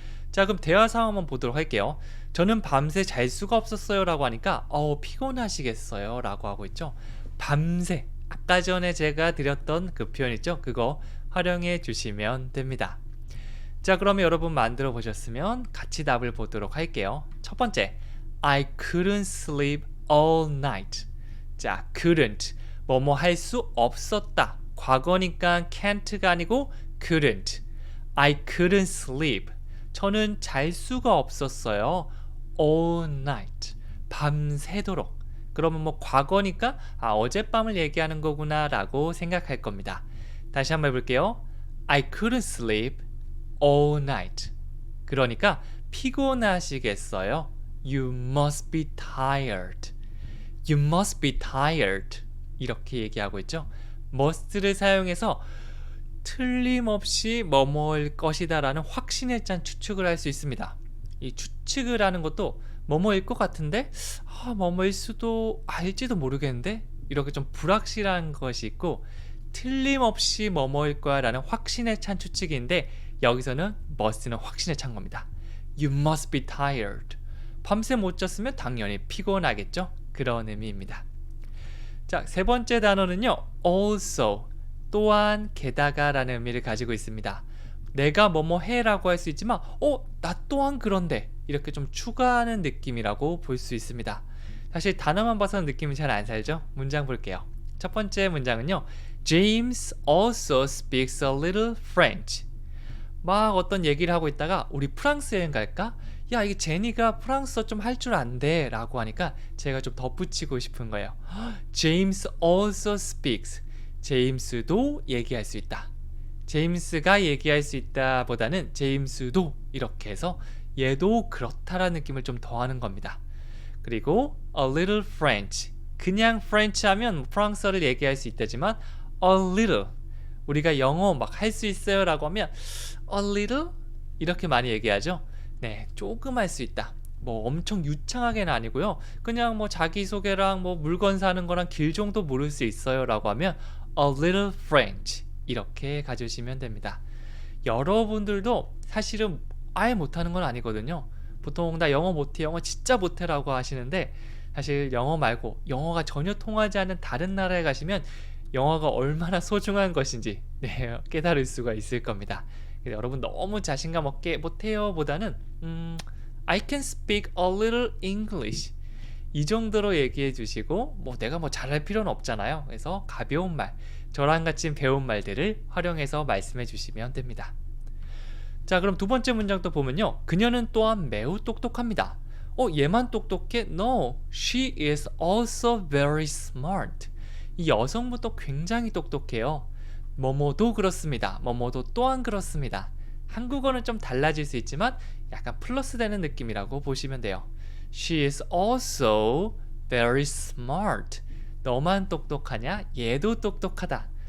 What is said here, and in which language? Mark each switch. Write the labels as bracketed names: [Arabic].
[Korean] 자, 그럼 대화 상황 한번 보도록 할게요. 저는 밤새 잘 수가 없었어요 라고 하니까 피곤하시겠어요 라고 하고 있죠. 밤새, 아까 전에 제가 드렸던 그 표현 있죠. 그거 활용해 주시면 됩니다. 자, 그러면 여러분 만들어 보셨으면 같이 답을 보도록 할게요. 첫 번째, [English] I couldn't sleep all night. [Korean] 자, couldn't, 뭐뭐 할 수 없었다. 과거니까 can't가 아니고 couldn't. [English] I couldn't sleep. [Korean] 저는 잘 수가 없었어요. [English] all night. [Korean] 밤새도록. 그러면 뭐 과거니까 어젯밤을 얘기하는 거구나 라고 생각할 겁니다. 다시 한번 해볼게요. [English] I couldn't sleep all night. [Korean] 그러니까 피곤하시겠어요. [English] You must be tired. You must be tired. [Korean] 이렇게 얘기하고 있죠. must를 사용해서 틀림없이 뭐뭐일 것이다 라는 확신에 찬 추측을 할 수 있습니다. 이 추측을 하는 것도 뭐뭐일 것 같은데 뭐뭐일 수도 알지도 모르겠는데 이렇게 좀 불확실한 것이 있고 틀림없이 뭐뭐일 거야 라는 확신에 찬 추측인데 여기서는 must는 확신에 찬 겁니다. [English] You must be tired. [Korean] 밤새 못 잤으면 당연히 피곤하겠죠? 그런 의미입니다. 자, 세 번째 단어는요. also, 또한, 게다가 라는 의미를 가지고 있습니다. 내가 뭐뭐 해 라고 할 수 있지만 나 또한 그런데 이렇게 좀 추가하는 느낌이라고 볼 수 있습니다. 사실 단어만 봐서는 느낌이 잘 안 살죠? 문장 볼게요. 첫 번째 문장은요. [English] James also speaks a little French. [Korean] 막 어떤 얘기를 하고 있다가 우리 프랑스 여행 갈까? 야, 이게 제니가 프랑스어 좀 할 줄 안돼 라고 하니까 제가 좀 덧붙이고 싶은 거예요. [English] James also speaks. [Korean] 제임스도 얘기할 수 있다. 제임스가 얘기할 수 있다 보다는 제임스도 이렇게 해서 얘도 그렇다라는 느낌을 좀 더하는 겁니다. 그리고 [English] a little French. [Korean] 그냥 French 하면 프랑스어를 얘기할 수 있다지만 a little, 우리가 영어 막 할 수 있어요 라고 하면 a little 이렇게 많이 얘기하죠. 네, 조금 할 수 있다. 뭐 엄청 유창하게는 아니고요. 그냥 뭐 자기소개랑 뭐 물건 사는 거랑 길 정도 모를 수 있어요 라고 하면 a little French 이렇게 가주시면 됩니다. 여러분들도 사실은 아예 못하는 건 아니거든요. 보통 나 영어 못해, 영어 진짜 못해 라고 하시는데 사실 영어 말고 영어가 전혀 통하지 않는 다른 나라에 가시면 영어가 얼마나 소중한 것인지 깨달을 수가 있을 겁니다. 여러분 너무 자신감 없게 못해요 보다는 [English] I can speak a little English [Korean] 이 정도로 얘기해 주시고 뭐 내가 뭐 잘할 필요는 없잖아요. 그래서 가벼운 말, 저랑 같이 배운 말들을 활용해서 말씀해 주시면 됩니다. 자, 그럼 두 번째 문장도 보면요. 그녀는 또한 매우 똑똑합니다. 얘만 똑똑해? [English] No, she is also very smart. [Korean] 이 여성부터 굉장히 똑똑해요. 뭐뭐도 그렇습니다. 뭐뭐도 또한 그렇습니다. 한국어는 좀 달라질 수 있지만 약간 플러스 되는 느낌이라고 보시면 돼요. [English] She is also very smart. [Korean] 너만 똑똑하냐? 얘도 똑똑하다.